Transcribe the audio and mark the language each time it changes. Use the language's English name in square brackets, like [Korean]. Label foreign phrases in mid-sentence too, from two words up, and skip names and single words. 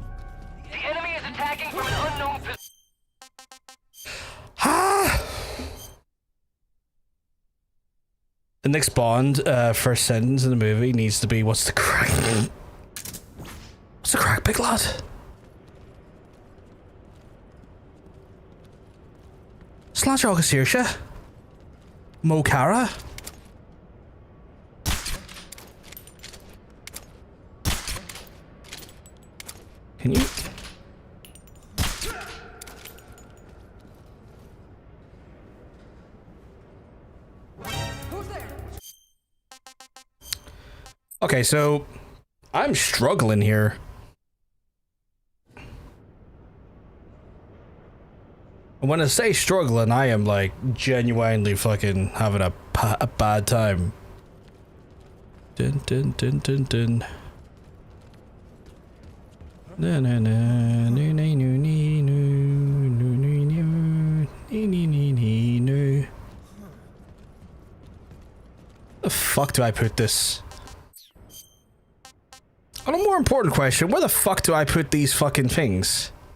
[English] The enemy is attacking from an unknown position. the next Bond first sentence in the movie needs to be, "What's the crack? What's the crack, big lad?" [Irish] Sláinte agus saoirse. Mo Cara. [English] Can you? Okay, so I'm struggling here. And when I say struggling, I am like genuinely fucking having a bad time. Dun dun dun dun dun. Na na na no no no no no no no no. The fuck do I put this? On a more important question, where the fuck do I put these fucking things?